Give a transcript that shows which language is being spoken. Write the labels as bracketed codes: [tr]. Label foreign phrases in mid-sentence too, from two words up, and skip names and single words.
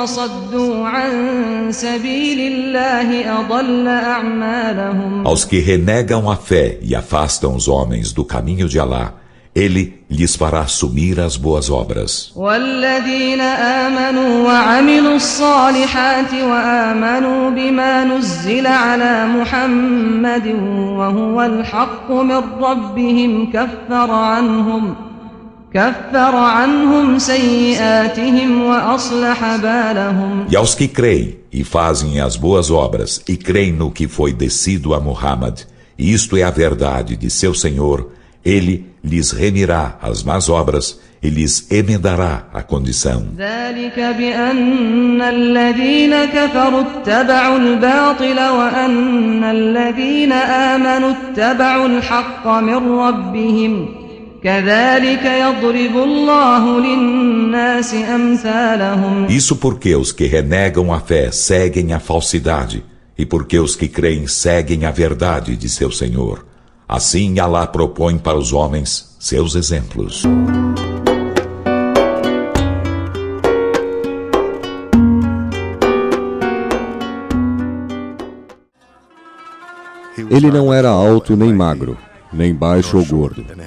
[ar] وصدوا عن سبيل الله أضل أعمالهم. [pt] Aos que renegam a fé e afastam os homens do caminho de Alá, Ele lhes fará sumir as boas obras. [ar] والذين آمنوا وعملوا الصالحات وآمنوا بما نزل على محمد وهو الحق من ربهم كفر عنهم سيئاتهم وأصلح بالهم. [pt] E aos que creem e fazem as boas obras e creem no que foi descido a Muhammad, e isto é a verdade de seu Senhor, Ele lhes remirá as más obras e lhes emendará a condição. [ar] ذلك بأن الذين كفروا اتبعوا الباطل وأن الذين آمنوا اتبعوا الحق من ربهم كذلك يضرب الله للناس أمثالهم. [pt] Isso porque os que renegam a fé seguem a falsidade, e porque os que creem seguem a verdade de seu Senhor. Assim Alá propõe para os homens seus exemplos. Ele não era alto nem magro, nem baixo ou gordo.